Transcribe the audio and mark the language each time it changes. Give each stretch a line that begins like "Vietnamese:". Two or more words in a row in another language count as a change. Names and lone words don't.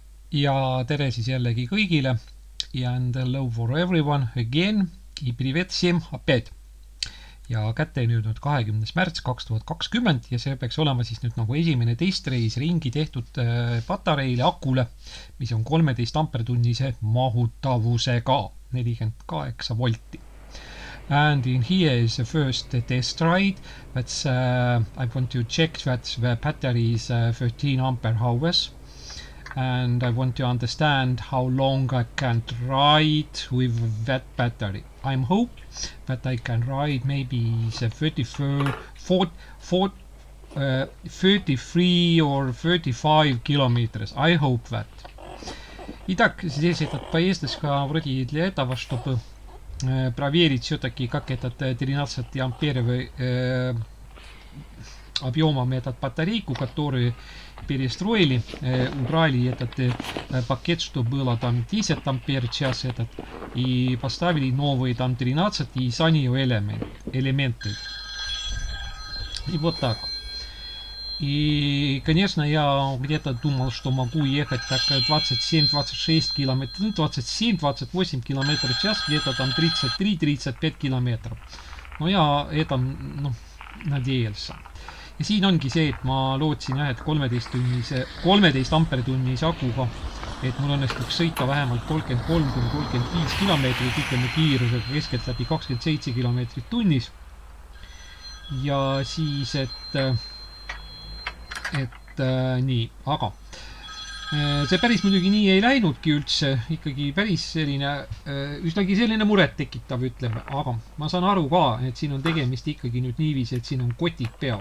Estonian: Ja tere siis jällegi kõigile
English: and hello for everyone again I
Russian: привет всем опять.
Estonian: Ja kätte nüüd 20. märts 2020 ja see peaks olema siis nüüd nagu esimene testreis ringi tehtud patareile akule, mis on 13 ampertunnise mahutavusega 48 volti.
English: And in here is the first test ride. That's I want to check that the battery is 13 ampere hours. And I want to understand how long I can ride with that battery. I'm hope that I can ride maybe the 33 or 35 kilometers. I hope that.
Russian: Итак, здесь этот поездочка вроде для этого, чтобы проверить все-таки, как этот 13-амперовый объемом этот батарейку, который перестроили, убрали этот пакет, что было там 10 ампер час этот, и поставили новые там 13 и за нее элементы. И вот так. И, конечно, я где-то думал, что могу ехать так 27-26 километров, ну, 27-28 километров в час, где-то там 33-35 километров. Но я этом надеялся.
Estonian: Ja siin ongi see, et ma lootsin jah, et 13 ampertunnise akuga, et mul õnnestuks sõita vähemalt 33-35 kilomeetrit, ütleme kiirusega keskeltläbi 27 kilomeetrit tunnis. Ja siis, et nii, aga see päris muidugi nii ei läinudki üldse, ikkagi päris selline, üsnagi selline muret tekitav, ütleme, aga ma saan aru ka, et siin on tegemist ikkagi nüüd niiviisi, et siin on kotid peal.